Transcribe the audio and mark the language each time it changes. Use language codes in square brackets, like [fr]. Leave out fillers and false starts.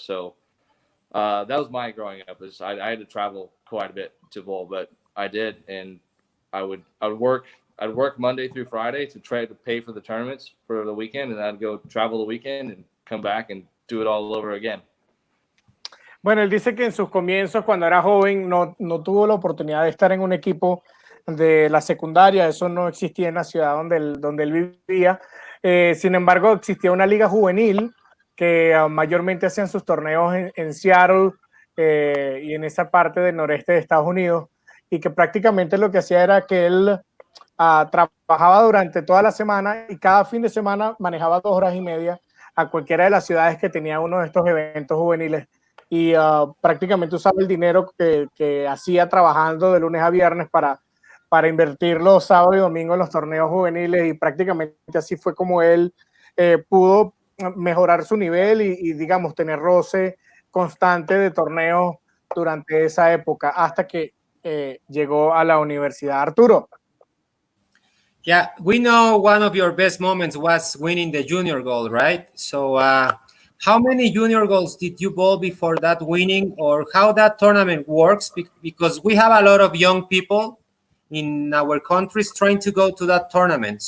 [en] So that was my growing up. I had to travel quite a bit to bowl, but I did, and I'd work Monday through Friday to try to pay for the tournaments for the weekend, and I'd go travel the weekend and come back and do it all over again. [es] Bueno, él dice que en sus comienzos, cuando era joven, no tuvo la oportunidad de estar en un equipo de la secundaria. Eso no existía en la ciudad donde él vivía. Sin embargo, existía una liga juvenil que mayormente hacían sus torneos en Seattle y en esa parte del noreste de Estados Unidos, y que prácticamente lo que hacía era que él trabajaba durante toda la semana y cada fin de semana manejaba 2 horas y media a cualquiera de las ciudades que tenía uno de estos eventos juveniles. y prácticamente usaba el dinero que hacía trabajando de lunes a viernes para invertir los sábados y domingos en los torneos juveniles, y prácticamente así fue como él pudo mejorar su nivel y digamos, tener roce constante de torneos durante esa época hasta que llegó a la universidad. Arturo. [en] Yeah, we know one of your best moments was winning the junior gold, right? So how many junior goals did you bowl before that winning, or how that tournament works? Because we have a lot of young people in our countries trying to go to that tournament.